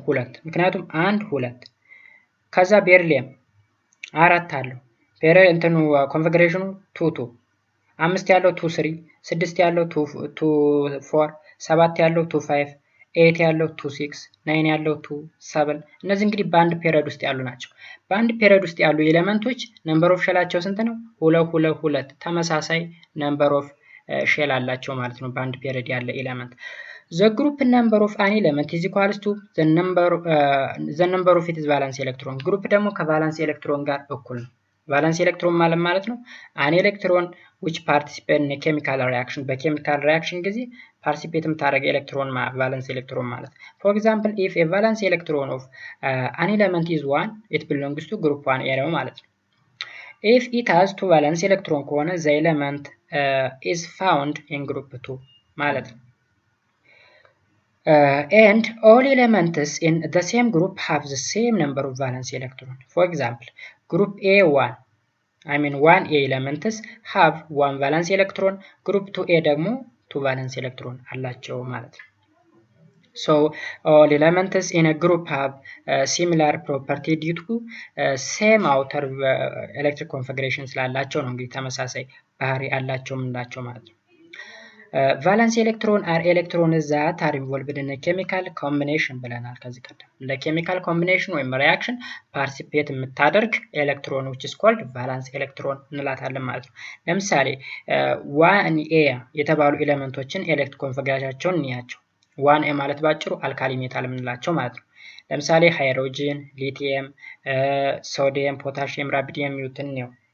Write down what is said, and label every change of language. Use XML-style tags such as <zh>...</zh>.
<am>2 ምክንያቱም 1 2 ከዛ ቤሪሊየም 4 አለው ኮንፊግሬሽኑ 2 2 5 ያለው 2 3 6 ያለው 2 4 7 ያለው 2 5 8 ያለው 2 6 9 ያለው 2 7 እነዚህ እንግዲህ በአንድ ፔሪድ ውስጥ ያሉ ናቸው። በአንድ ፔሪድ ውስጥ ያሉ ኤሌመንቶች ነምበር ኦፍ ሼላቸው ስንት ነው?</am> <en>2 2 2</en> <am>ተመሳሳይ ነምበር ኦፍ ሼል አላቸው ማለት ነው በአንድ ፔሪድ ያለ ኤሌመንት።</am> <en>the group number of an element is equal to the number of its valence electron.</en> <am>ግሩፕ ደግሞ ከቫለንስ ኤሌክትሮን ጋር እኩል ነው። ቫለንስ ኤሌክትሮን ማለት ነው</am> <en>an electron which participate in a chemical reaction</en> <am>በኬሚካል ሪአክሽን ጊዜ ፓርቲሲፔት የምታደርግ ኤሌክትሮን ቫለንስ ኤሌክትሮን ማለት።</am> <en>for example, if a valence electron of an element is 1, it belongs to group 1 area</en> <am>ማለት ነው።</am> <en>if it has 2 valence electron</en> <am>ከሆነ</am> <en>the element is found in group 2</en> <am>ማለት ነው።</am> <en>and all elements in the same group have the same number of valence electron. For example, group A1 1A elements have 1 valence electron, group 2A</en> <am>ደግሞ</am> <en>2 valence electron</en> <am>አላቸው ማለት ነው።</am> <en>So all elements in a group have similar property due to same outer electric configuration</en> <am>ስላላቸው ነው እንግዲህ ተመሳሳይ ባህሪ ያላቸው ምንላቸው ማለት ነው። ቫለንስ ኤሌክትሮን</am> <en>are electrons that are involved in a chemical combination</en> <am>ብለናል ከዚህ ቀደም። ለኬሚካል ኮምቢኔሽን ወይም ሪአክሽን ፓርቲሲፔት የምታደርግ ኤሌክትሮን</am> <en>which is called</en> <am>ቫለንስ ኤሌክትሮን እንላታለን ማለት ነው። ለምሳሌ 1A የተባሉ ኤሌመንቶችን ኤሌክትሪክ ኮንፊግሬሽናቸውን እንያቸው። 1A ማለት ባጭሩ አልካሊ ሜታል የምንላቸው ማለት ነው። ለምሳሌ ሃይድሮጂን፣ ሊቲየም፣ ሶዲየም፣ ፖታሺየም፣ ራቢዲየም የሚሉትን ነው።</am>